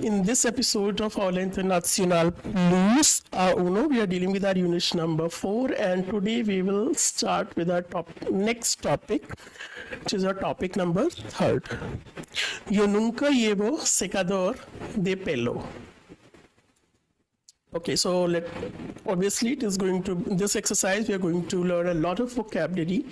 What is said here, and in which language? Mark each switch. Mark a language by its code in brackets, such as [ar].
[en] In this episode of Aula International Plus Uno, we are dealing with our unit number 4, and today we will start with our next topic, which is our topic number 3. [es] Yo nunca llevo secador de pelo. [en] Okay, so obviously it is going to, this exercise we are going to learn a lot of vocabulary.